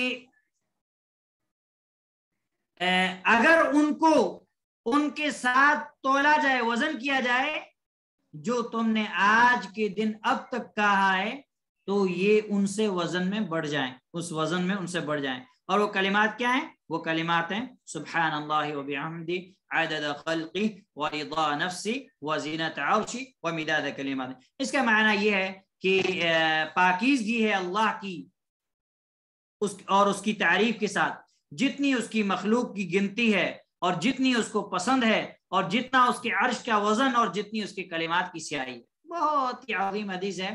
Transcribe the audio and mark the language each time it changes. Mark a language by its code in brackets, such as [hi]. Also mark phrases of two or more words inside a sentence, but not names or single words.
[ur] اگر ان کو ان کے ساتھ تولا جائے، وزن کیا جائے، جو تم نے آج کے دن اب تک کہا ہے تو یہ ان سے وزن میں بڑھ جائیں، اس وزن میں ان سے بڑھ جائیں۔ اور وہ کلمات کیا ہیں؟ وہ کلمات ہیں [ar] سبحان اللہ و بحمدی عدد خلقی و رضا نفسی و زینت عرشی و مداد کلمات۔ [ur] اس کا معنی یہ ہے کہ پاکیزگی ہے اللہ کی اور اس کی تعریف کے ساتھ، جتنی اس کی مخلوق کی گنتی ہے اور جتنی اس کو پسند ہے اور جتنا اس کے عرش کا وزن اور جتنی اس کے کلمات کی سیاہی ہے۔ بہت ہی عظیم حدیث ہے۔